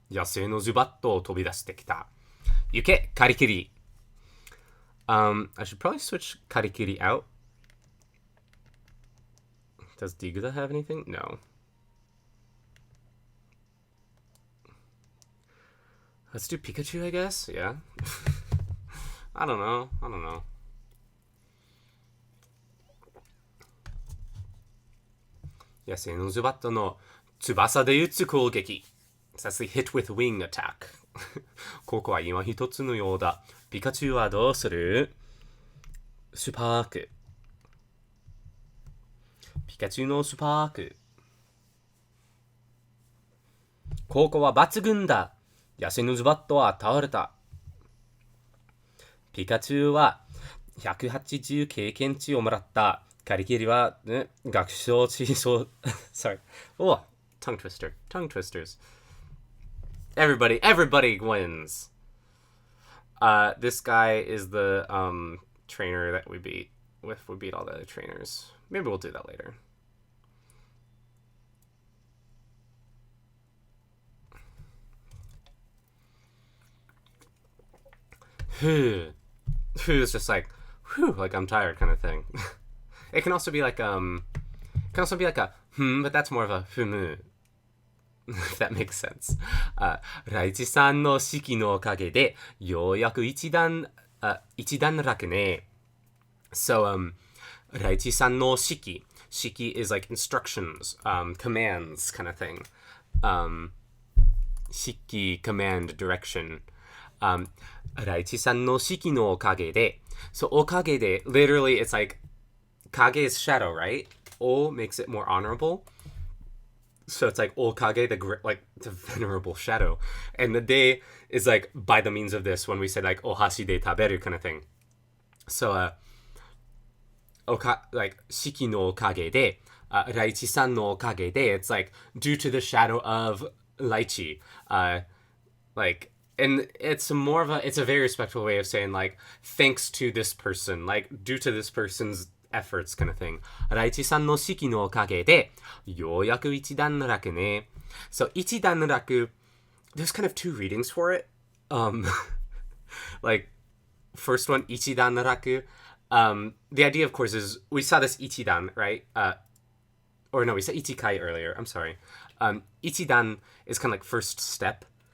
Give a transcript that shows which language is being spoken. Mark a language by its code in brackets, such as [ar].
[ja] 野生のズバットを飛び出してきた。 Yuke, karikiri. [en] I should probably switch karikiri out. Does Digda have anything? No. Let's do Pikachu, I guess. Yeah. I don't know. [ja] 野生のズバットの翼で撃つ攻撃。 [en] That's the hit with wing attack. [ja] ここは今一つのようだ。ピカチュウはどうする？スパーク。ピカチュウのスパーク。効果は抜群だ。ヤシのズバットは倒れた。ピカチュウは180経験値をもらった。カリキリは、学習地層。 [en] Sorry. Oh, tongue twister. Tongue twisters. Everybody wins. This guy is the trainer that we beat. If we beat all the other trainers. Maybe we'll do that later. Whew is just like, whew, like I'm tired kind of thing. It can also be like a but that's more of a humu. If that makes sense. [ja] ライチさんの指揮のおかげでようやく一段落ね。 [en] So, [ja] ライチさんの指揮 [en] is like instructions, commands kind of thing. 指揮 command direction. [ja] ライチさんの指揮のおかげで [en] So [ja] おかげで [en] literally it's like kage is shadow, right? O makes it more honorable. So it's like okage, the venerable shadow. And the de is like by the means of this when we say like [ja] ohashi de taberu [en] kind of thing. So like [ja] shiki no okage de, raichi-san no okage de, [en] it's like due to the shadow of Laichi. And it's a very respectful way of saying like thanks to this person, like due to this person's efforts kind of thing. [ja] ライチさんの指揮のおかげでようやく一段落ね。 [en] So 一段落 there's kind of two readings for it. Like first one 一段落. The idea of course is we saw this ichidan, right? Or no, we said ichikai earlier. I'm sorry. Ichidan is kind of like first step.